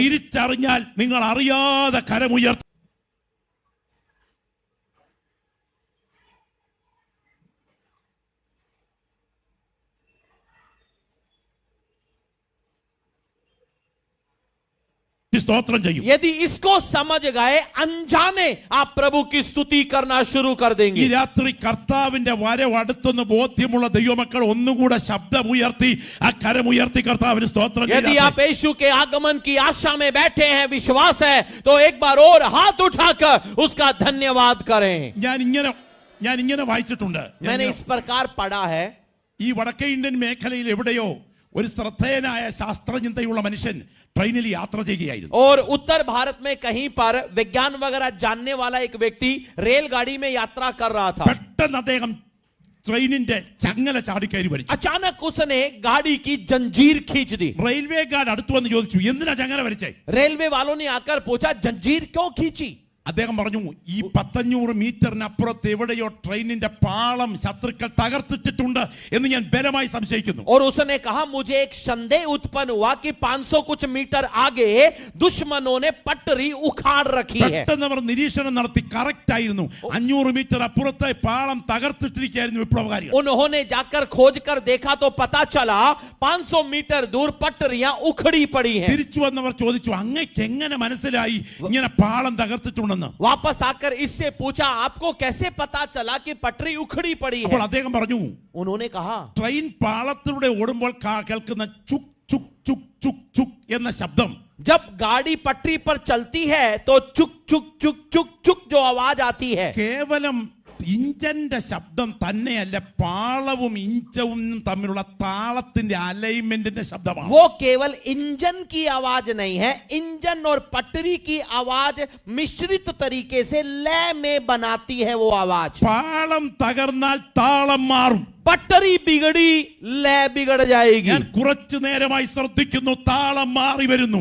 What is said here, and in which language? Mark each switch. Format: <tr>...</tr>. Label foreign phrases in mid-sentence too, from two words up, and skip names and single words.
<ml>തിരിച്ചറിഞ്ഞാൽ നിങ്ങൾ അറിയാതെ കരമുയർത്തും. സ്തോത്രം ചെയ്യും.</ml> <hi>यदि इसको समझ गए अनजाने आप प्रभु की स्तुति करना शुरू कर</hi> <ml>ഈ</ml> <hi>देंगे।</hi> <ml>രാത്രി കർത്താവിന്റെ വരവ് അടുത്തെന്ന് ബോധ്യമുള്ള ദൈവമക്കൾ ഒന്നുകൂടെ ശബ്ദമുയർത്തി ആ കരമുയർത്തി കർത്താവിന് സ്തോത്രം</ml> <hi>यदि</hi> <ml>ചെയ്യാം.</ml> <hi>आप यीशु के आगमन की आशा में बैठे हैं, विश्वास है, तो एक बार और हाथ उठाकर उसका धन्यवाद करें।</hi> <ml>ഞാൻ ഇങ്ങനെ വായിച്ചിട്ടുണ്ട്.</ml> <hi>मैंने इस प्रकार पढ़ा है।</hi> <ml>ഈ വടക്കേ ഇന്ത്യൻ മേഖലയിൽ എവിടെയോ ഒരു ശ്രദ്ധേയനായ ശാസ്ത്രചിന്തയുള്ള മനുഷ്യൻ ട്രെയിനിൽ യാത്ര ചെയ്യുകയായിരുന്നു.</ml> <hi>और उत्तर भारत में कहीं पर विज्ञान वगैरह जानने वाला एक व्यक्ति रेलगाड़ी में यात्रा कर रहा था।</hi> <ml>പെട്ടെന്ന് അദ്ദേഹം ട്രെയിനിന്റെ ചങ്ങല ചാടിക്കയറി വലിച്ചു.</ml> <hi>अचानक उसने गाड़ी की जंजीर खींच दी।</hi> <en>railway guard</en> <ml>അടുത്ത് വന്ന് ചോദിച്ചു, എന്തിനാ ചങ്ങല വലിച്ചേ?</ml> <hi>रेलवे वालों ने आकर पूछा, जंजीर क्यों खींची?</hi> <ml>അദ്ദേഹം പറഞ്ഞു, ഈ 1500 മീറ്ററിനപ്പുറത്ത് എവിടെയോ ട്രെയിനിന്റെ പാളം ശത്രുക്കൾ തകർത്തിട്ടിട്ടുണ്ട് എന്ന് ഞാൻ ബലമായി സംശയിക്കുന്നു.</ml> <hi>और उसने कहा, मुझे एक संदेह उत्पन्न हुआ कि 500 कुछ मीटर आगे दुश्मनों ने पटरी उखाड़ रखी है।</hi> <ml>പെട്ടെന്ന് അവർ നിരീക്ഷണം നടത്തി. കറക്റ്റ് ആയിരുന്നു. 500 മീറ്റർ അപ്പുറത്തെ പാളം തകർത്തിട്ടിരിക്കുകയായിരുന്നു വിപ്ലവകാരികൾ.</ml> <hi>उन्होंने जाकर खोज कर देखा तो पता चला 500 मीटर दूर पटरियां उखड़ी पड़ी हैं।</hi> <ml>തിരിച്ചു വന്നവർ ചോദിച്ചു, അങ്ങേക്ക് എങ്ങനെ മനസ്സിലായി ഇങ്ങനെ പാളം തകർത്തിട്ടുണ്ടെന്ന്?</ml> <hi>वापस आकर इससे पूछा, आपको कैसे पता चला कि पटरी उखड़ी पड़ी</hi> <ml>അപ്പോൾ</ml> <hi>है?</hi> <ml>അദ്ദേഹം പറഞ്ഞു,</ml> <hi>उन्होंने कहा,</hi> <ml>ട്രെയിൻ പാളത്തിലൂടെ ഓടുമ്പോൾ കേൾക്കുന്ന ചുക് ചുക് ചുക് ചുക് ചുക് എന്ന ശബ്ദം,</ml> <hi>जब गाड़ी पटरी पर चलती है तो चुक चुक चुक चुक चुक जो आवाज आती है,</hi> <ml>കേവലം ഇഞ്ചന്റെ ശബ്ദം തന്നെയല്ല, പാളവും ഇഞ്ചവും തമ്മിലുള്ള താളത്തിന്റെ അലൈൻമെന്റിന്റെ ശബ്ദമാണ്.</ml> <hi>वो केवल इंजन की आवाज नहीं है, इंजन और पटरी की आवाज मिश्रित तरीके से लय में बनाती है वो आवाज।</hi> <ml>പാളം തകർന്നാൽ താളം മാറും.</ml> <hi>पटरी बिगड़ी, लय बिगड़ जाएगी।</hi> <ml>ഞാൻ കുറച്ചു നേരമായി ശ്രദ്ധിക്കുന്നു, താളം മാറി വരുന്നു.</ml>